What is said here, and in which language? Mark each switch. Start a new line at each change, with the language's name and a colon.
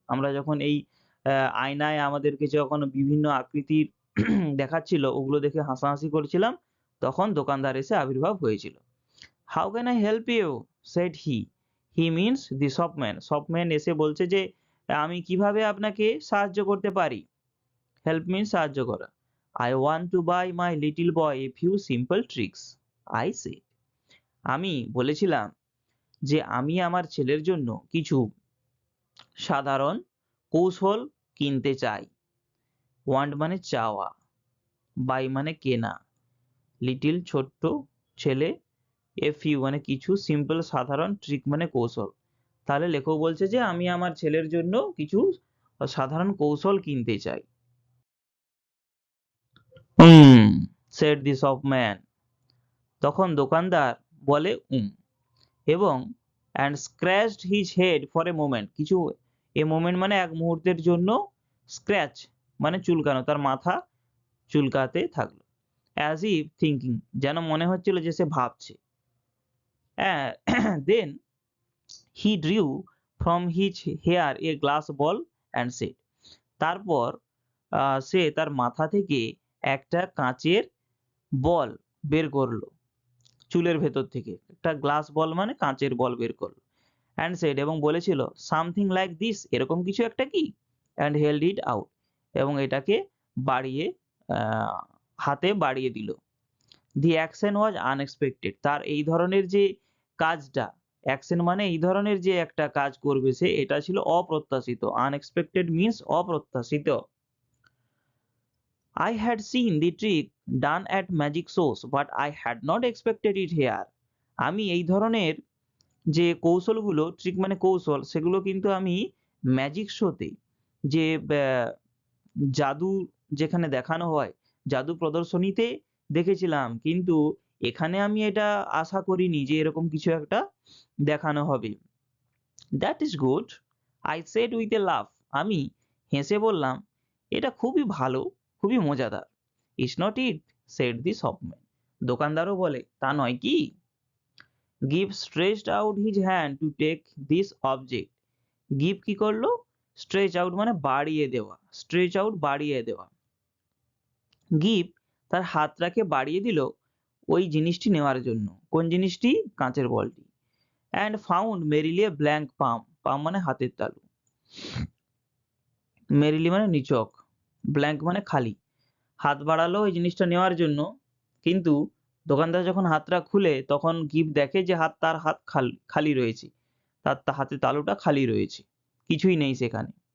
Bangla: আমরা যখন এই আয়নায় আমাদেরকে যখন বিভিন্ন আকৃতির দেখাচ্ছিল, ওগুলো দেখে হাসাহাসি করছিলাম, তখন দোকানদার এসে আবির্ভাব হয়েছিল।
English: How can I help you? said he. He means the shopman.
Bangla: shopman এসে বলছে যে আমি কিভাবে আপনাকে সাহায্য করতে পারি?
English: Help means
Bangla: সাহায্য করা।
English: I want to buy my little boy a few simple tricks. I said.
Bangla: আমি বলেছিলাম যে আমি আমার ছেলের জন্য কিছু সাধারণ কৌশল কিনতে চাই। want মানে চাওয়া, buy মানে কেনা, লিটিল ছোট্ট, ছেলে, a few মানে কিছু, simple সাধারণ, trick মানে কৌশল। তাহলে লেখক বলছে যে আমি আমার ছেলের জন্য কিছু সাধারণ কৌশল কিনতে চাই।
English: said the shopman.
Bangla: তখন দোকানদার বলে এবং
English: and scratched his head for a moment.
Bangla: কিছু a moment মানে এক মুহূর্তের জন্য, scratch মানে চুলকানো, তার মাথা চুলকাতে থাকলো।
English: as if thinking,
Bangla: যেন মনে হচ্ছিল যে সে ভাবছে।
English: then he drew from his hair a glass ball and said,
Bangla: তারপর সে তার মাথা থেকে একটা কাঁচের বল বের করলো, চুলের ভেতর থেকে একটা গ্লাস বল মানে কাঁচের বল বের করলো।
English: and said
Bangla: এবং বলেছিল
English: something like this,
Bangla: এরকম কিছু একটা কি,
English: and held it out,
Bangla: এবং এটাকে বাড়িয়ে হাতে বাড়িয়ে দিল।
English: the action was unexpected,
Bangla: তার এই ধরনের যে কাজটা, অ্যাকশন মানে এই ধরনের যে একটা কাজ করবে সে, এটা ছিল অপ্রত্যাশিত।
English: unexpected means
Bangla: অপ্রত্যাশিত।
English: I had seen the trick done at magic shows, but I had not expected it here.
Bangla: আমি এই ধরনের যে কৌশলগুলো, ট্রিক মানে কৌশল, সেগুলো কিন্তু আমি ম্যাজিক শোতে, যে জাদু যেখানে দেখানো হয়, জাদু প্রদর্শনীতে দেখেছিলাম, কিন্তু এখানে আমি এটা আশা করিনি যে এরকম কিছু একটা দেখানো হবে।
English: That is good, I said with a laugh.
Bangla: আমি হেসে বললাম এটা খুবই ভালো, খুবই মজাদার।
English: Is not it? said the shopman.
Bangla: দোকানদারও বলে তা নয় কি?
English: Gibb stretched out his hand to take this object.
Bangla: Gibb কি করলো? stretch out মানে বাড়িয়ে দেওয়া, stretch out বাড়িয়ে দেওয়া। Gibb তার হাতটাকে বাড়িয়ে দিল ওই জিনিসটি নেওয়ার জন্য। কোন জিনিসটি? কাঁচের বলটি।
English: and found merely a blank palm.
Bangla: palm মানে হাতের তালু, merely মানে নিছক, blank মানে খালি। হাত বাড়ালো ওই জিনিসটা নেওয়ার জন্য, কিন্তু দোকানদার যখন হাতটা খুলে তখন গিভ দেখে যে তার হাত খালি রয়েছে, তার হাতে তালুটা খালি রয়েছে, কিছুই নেই সেখানে।